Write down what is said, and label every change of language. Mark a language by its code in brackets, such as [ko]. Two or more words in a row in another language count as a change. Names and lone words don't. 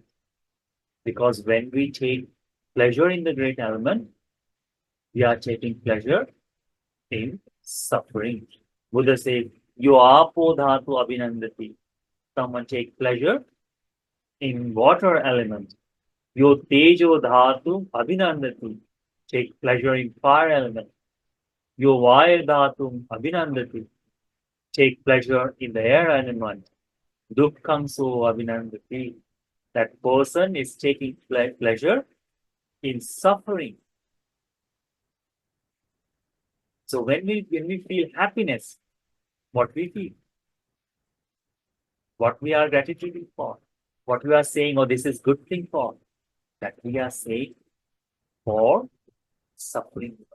[en] Because when we take pleasure in the great element, we are taking pleasure in suffering. Buddha says, [pi] Yo apo dhatu abhinandati. [en] Someone take pleasure in water element. [pi] Yo tejo dhatu abhinandati. [en] Take pleasure in fire element. [pi] Yo vaya dhatu abhinandati. [en] Take pleasure in the air element. [pi] Dukkham so abhinandati. [en] That person is taking pleasure in suffering. So when we feel happiness, what we feel, what we are gratitude for, what we are saying, oh, this is good thing for, that we are saying for suffering.